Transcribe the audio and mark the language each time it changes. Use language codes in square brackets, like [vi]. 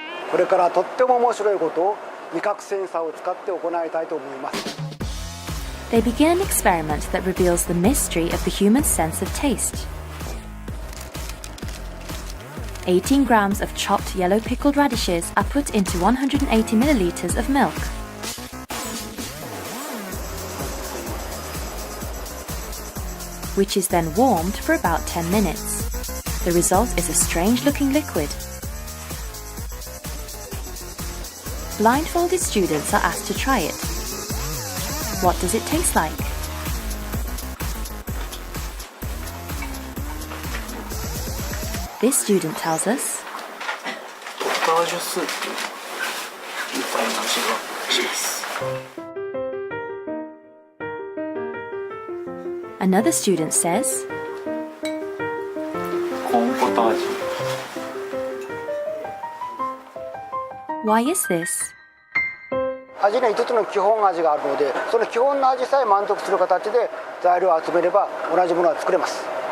[ja] これからとっても面白いことを味覚センサーを使って行いたいと思います。 [en] They begin an experiment that reveals the mystery of the human sense of taste. 18 grams of chopped yellow pickled radishes are put into 180 milliliters of milk. Which is then warmed for about 10 minutes. The result is a strange-looking liquid. Blindfolded students are asked to try it. What does it taste like? This student tells us Another student says Why is this? [ja] 味には5つの基本味があるので、その基本の味さえ満足する形で材料を集めれば同じものは作れます。